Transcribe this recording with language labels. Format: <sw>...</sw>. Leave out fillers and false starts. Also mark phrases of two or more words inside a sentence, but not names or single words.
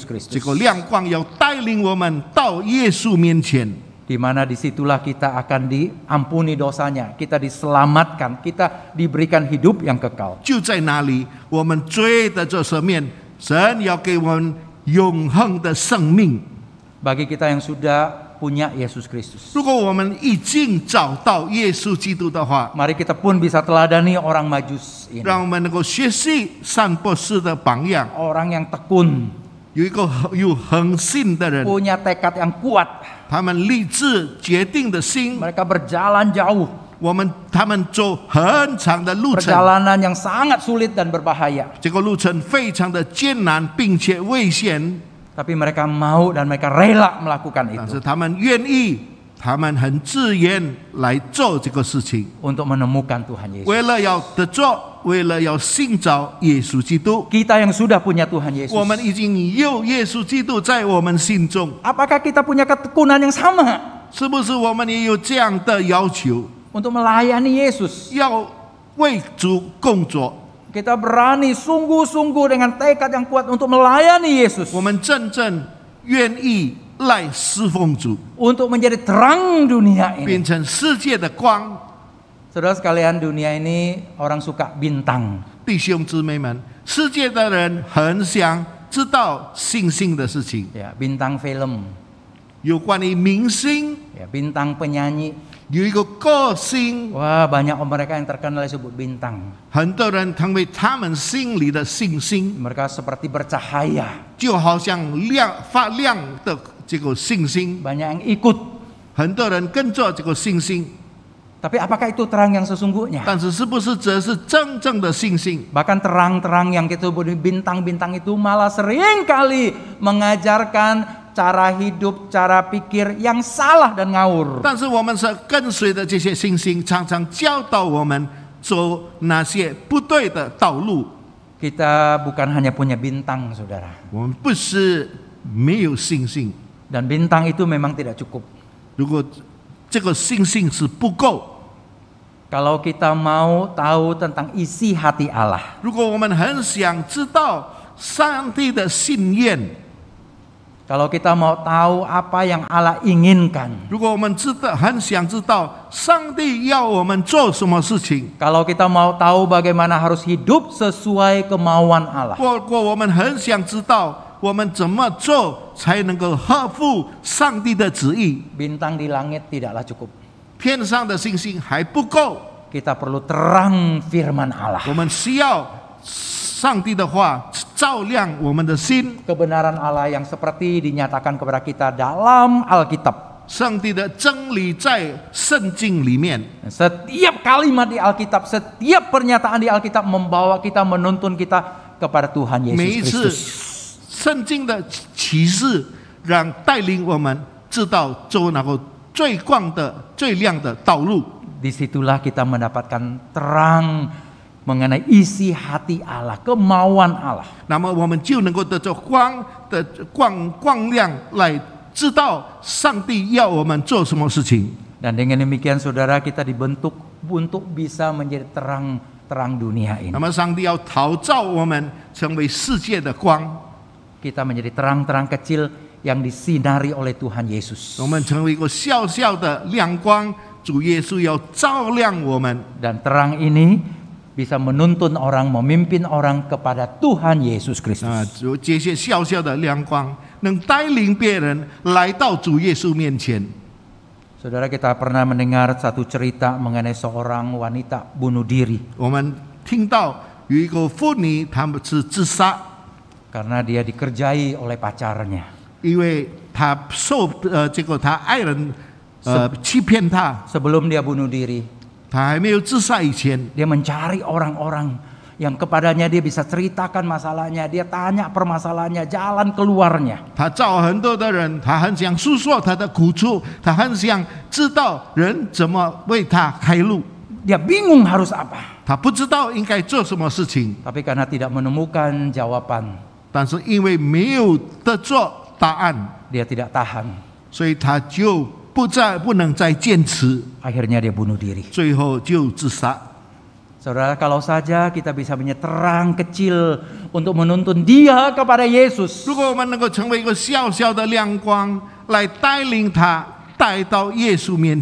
<zh>这</zh> <id>Kristus.</id> <zh>个亮光要带领我们到耶稣面前。</zh> <id>Di mana disitulah kita akan diampuni dosanya, kita diselamatkan, kita diberikan hidup yang kekal.</id> <zh>就在那里，我们罪的这上面，神要给我们永恒的生命。</zh> <id>Bagi kita yang sudah punya Yesus Kristus,</id> <zh>如果我们已经找到耶稣基督的话，</zh> <id>mari kita pun bisa teladani orang Majus ini.</id> <zh>让我们能够学习善博士的榜样，</zh> <id>Orang yang tekun,</id> <zh>有一个有恒心的人，</zh> <id>punya tekad yang kuat.</id> <zh>他们立志决定的心，</zh> <id>Mereka berjalan jauh,</id> <zh>他们走很长的路程，</zh> <id>perjalanan yang sangat sulit dan berbahaya.</id> <zh>这个路程非常的艰难并且危险，</zh> <id>Tapi mereka mau dan mereka rela melakukan</id> <zh>但</zh> <id>itu</id> <zh>是他们愿意，他们很自愿来做这个事情，</zh> <id>untuk menemukan Tuhan Yesus.</id> <zh>为了要得着，为了要寻找耶稣基督。</zh> <id>Kita yang sudah punya Tuhan Yesus,</id> <zh>我们已经有耶稣基督在我们心中，</zh> <id>apakah kita punya ketekunan yang sama</id> <zh>是不是我们也有这样的要求？</zh> <id>untuk melayani Yesus?</id> <zh>要为主工作，</zh> <id>Kita berani sungguh-sungguh dengan tekad yang kuat untuk melayani Yesus,</id> <zh>我们真正愿意来侍奉主，</zh> <id>untuk menjadi terang dunia</id> <zh>变</zh> <id>ini.</id> <zh>成世界的光。</zh> <id>Saudara sekalian, dunia ini orang suka bintang.</id> <zh>弟兄姊妹们，世界的人很想知道星星的事情，</zh> <id>Ya, bintang film,</id> <zh>有关于明星，</zh> <id>ya, bintang penyanyi.</id> <zh>有一个歌星，</zh> <id>Wah, banyak mereka yang terkenal disebut bintang.</id> <zh>很多人成为他们心里的星星，</zh> <id>Mereka seperti bercahaya,</id> <zh>就好像发亮的这个星星，</zh> <id>banyak yang ikut.</id> <zh>很多人跟着这个星星。</zh> <id>Tapi apakah itu terang yang sesungguhnya?</id> <zh>但是是不是这是真正的星星？</zh> <id>Bahkan terang-terang yang kita sebut bintang-bintang itu malah sering kali mengajarkan cara hidup, cara pikir yang salah dan ngawur.</id> <zh>但是我们是跟随的这些星星，常常教导我们走那些不对的道路。</zh> <id>Kita bukan hanya punya bintang, saudara.</id> <zh>我们不是没有星星，</zh> <id>Dan bintang itu memang tidak cukup.</id> <zh>如果这个星星是不够，</zh> <id>Kalau kita mau tahu tentang isi hati Allah,</id> <zh>如果我们很想知道上帝的心愿，</zh> <id>kalau kita mau tahu apa yang Allah inginkan,</id> <zh>如果我们很想知道上帝要我们做什么事情，</zh> <id>kalau kita mau tahu bagaimana harus hidup sesuai kemauan Allah,</id> <zh>如果我们很想知道我们怎么做才能够合乎上帝的旨意，</zh> <id>bintang di langit tidaklah cukup.</id> <zh>天上的星星还不够，</zh> <id>kita perlu terang firman Allah.</id> <zh>我们需要上帝的话照亮我们的心，</zh> <id>Kebenaran Allah yang seperti dinyatakan kepada kita dalam Alkitab.</id> <zh>上帝的真理在圣经里面。</zh> <id>Setiap kalimat di Alkitab, setiap pernyataan di Alkitab membawa kita, menuntun kita kepada Tuhan</id> <zh>每一</zh> <id>Yesus</id> <zh>次</zh> <id>Kristus.</id> <zh>圣经的启示，让带领我们知道走那个最光的、最亮的道路。</zh> <id>Disitulah kita mendapatkan terang mengenai isi hati Allah, kemauan Allah.</id> <zh>那么我们就能够得着光的光亮，来知道上帝要我们做什么事情。</zh> <id>Dan dengan demikian saudara, kita dibentuk untuk bisa menjadi terang dunia ini.</id> <zh>那么上帝要陶造我们成为世界的光，</zh> <id>Kita menjadi terang-terang kecil yang disinari oleh Tuhan Yesus.</id> <zh>我们成为一个小小的亮光。主耶稣要照亮我们，</zh> <id>Dan terang ini bisa menuntun orang, memimpin orang kepada Tuhan Yesus Kristus.</id> <zh>这些小小的亮光能带领别人来到主耶稣面前。</zh> <id>Saudara, kita pernah mendengar satu cerita mengenai seorang wanita bunuh diri</id> <zh>我们听到有一个妇女，她们是自杀，</zh> <id>karena dia dikerjai oleh pacarnya.</id> <zh>因为她结果她爱人欺骗她，</zh> <id>Sebelum dia bunuh diri,</id> <zh>她还没有自杀以前，</zh> <id>dia mencari orang-orang yang kepadanya dia bisa ceritakan masalahnya, dia tanya permasalahannya, jalan keluarnya.</id> <zh>她找很多的人，她很想诉说她的苦处，她很想知道人怎么为她开路，</zh> <id>Dia bingung harus apa.</id> <zh>她不知道应该做什么事情，</zh> <id>Tapi karena tidak menemukan jawaban,</id> <zh>但是因为没有得着答案，</zh> <id>dia tidak tahan.</id> <zh>所以她就不能再坚持，</zh> <id>Akhirnya dia bunuh diri.</id> <zh>最后就自杀。</zh> <id>Saudara, kalau saja kita bisa menjadi terang kecil untuk menuntun dia kepada Yesus,</id> <zh>如果我们能够成为一个小小的亮光，来带领他带到耶稣面</zh>